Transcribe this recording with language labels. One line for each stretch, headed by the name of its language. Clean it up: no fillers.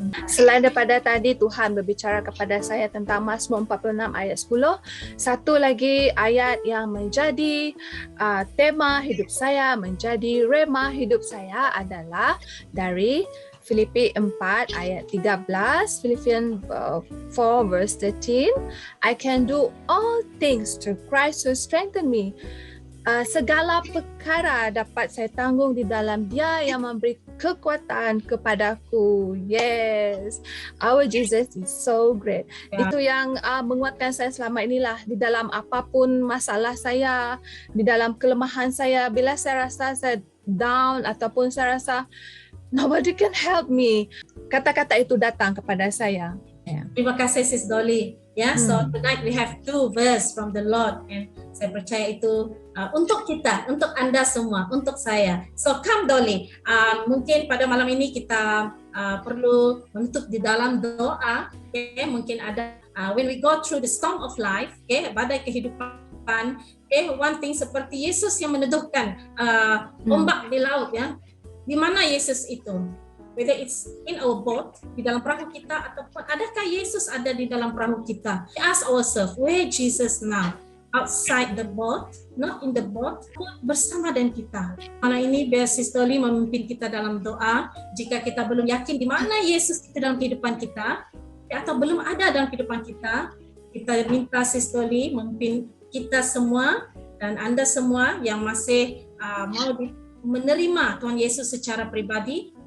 Indonesian: Selain daripada tadi Tuhan berbicara kepada saya tentang Mazmur 46 ayat 10, satu lagi ayat yang menjadi tema hidup saya, menjadi rema hidup saya adalah dari Filipi 4 ayat 13,
English: Philippians 4 verse 13, I can do all things through Christ who strengthen me.
Indonesian: Segala perkara dapat saya tanggung di dalam Dia yang memberi kekuatan kepadaku.
English: Yes, our Jesus is so great.
Indonesian: Itu yang menguatkan saya selama inilah di dalam apapun masalah saya, di dalam kelemahan saya. Bila saya rasa saya down ataupun saya rasa
English: nobody can help me,
Indonesian: kata-kata itu datang kepada saya. Terima kasih Sis Dolly.
English: So tonight we have 2 verse from the Lord, and
Indonesian: saya percaya itu untuk kita, untuk Anda semua, untuk saya.
English: So come
Indonesian: Dolly, mungkin pada malam ini kita perlu menutup di dalam doa. Okay? Mungkin ada
English: when we go through the storm of life, okay?
Indonesian: Badai kehidupan, okay?
English: One thing
Indonesian: seperti Yesus yang meneduhkan ombak di laut ya. Di mana Yesus itu?
English: Whether it's in our boat,
Indonesian: di dalam perahu kita, ataupun adakah Yesus ada di dalam perahu kita?
English: We ask ourselves, where Jesus now? Outside the boat, not in the boat,
Indonesian: bersama dengan kita. Malam ini biar Sis Dolly memimpin kita dalam doa. Jika kita belum yakin di mana Yesus itu dalam kehidupan kita, atau belum ada dalam kehidupan kita, kita minta Sis Dolly memimpin kita semua dan Anda semua yang masih mau menerima Tuhan Yesus secara pribadi.